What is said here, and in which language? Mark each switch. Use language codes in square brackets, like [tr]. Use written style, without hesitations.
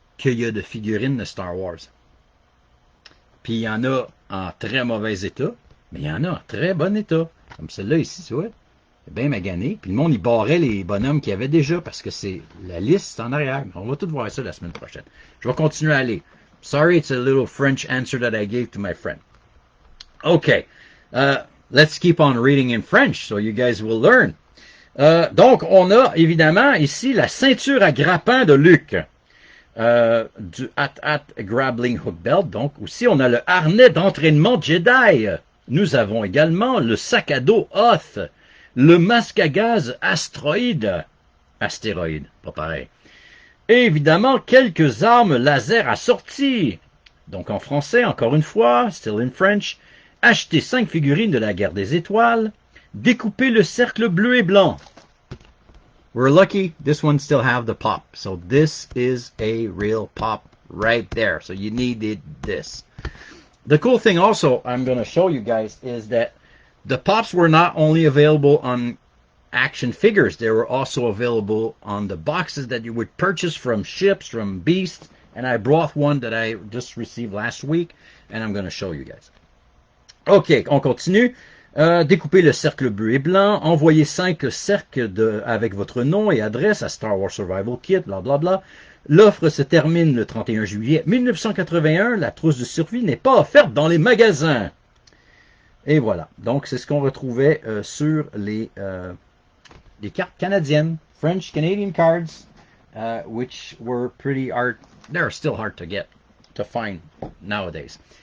[fr] qu'il y a de figurines de Star Wars. Puis il y en a en très mauvais état, mais il y en a en très bon état. Comme celle-là ici, tu vois. Bien magané. Puis le monde, il barrait les bonhommes qu'il y avait déjà parce que c'est la liste en arrière. On va tout voir ça la semaine prochaine. Je vais continuer à aller. [en] Sorry, it's a little French answer that I gave to my friend. Okay. Let's keep on reading in French so you guys will learn. [fr] Donc, on a évidemment ici la ceinture à grappin de Luke. Du [en] Hat Grappling Hook Belt. [fr] Donc, aussi, on a le harnais d'entraînement Jedi. Nous avons également le sac à dos Hoth. Le masque à gaz astéroïde, pas pareil. Et évidemment, quelques armes laser assorties. Donc en français, encore une fois, [en] still in French, [fr] acheter 5 figurines de la guerre des étoiles, découper le cercle bleu et blanc. [en] We're lucky, this one still have the pop. So this is a real pop right there. So you needed this. The cool thing also I'm going to show you guys is that the pops were not only available on action figures, they were also available on the boxes that you would purchase from ships, from Beasts, and I brought one that I just received last week, and I'm going to show you guys. [fr] Ok, on continue. Découper le cercle bleu et blanc, envoyer 5 cercles avec votre nom et adresse à Star Wars Survival Kit, blablabla. L'offre se termine le 31 juillet 1981. La trousse de survie n'est pas offerte dans les magasins. Et voilà. Donc, c'est ce qu'on retrouvait sur les cartes canadiennes. [en] French Canadian cards, which were pretty hard. They're still hard to find nowadays.